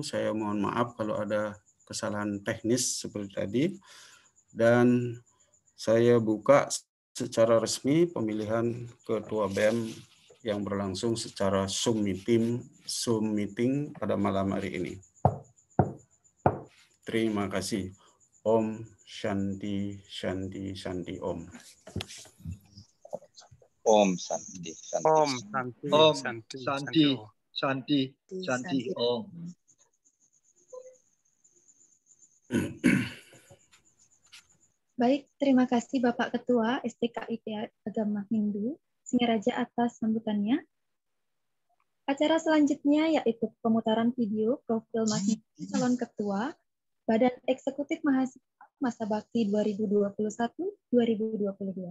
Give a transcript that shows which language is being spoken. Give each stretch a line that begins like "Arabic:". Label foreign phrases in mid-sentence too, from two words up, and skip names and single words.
Indonesian: Saya mohon maaf kalau ada kesalahan teknis seperti tadi. Dan saya buka secara resmi pemilihan ketua BEM yang berlangsung secara Zoom meeting pada malam hari ini. Terima kasih.
Sanskrit: Om Shanti Shanti Shanti Om. Om Shanti Shanti. Om Shanti Om Shanti Shanti Shanti Shanti Om.
Indonesian: Baik, terima kasih Bapak Ketua STKIP Agama Hindu Singaraja atas sambutannya. Acara selanjutnya yaitu pemutaran video profil masing-masing calon ketua Badan Eksekutif Mahasiswa Masa Bakti 2021-2022.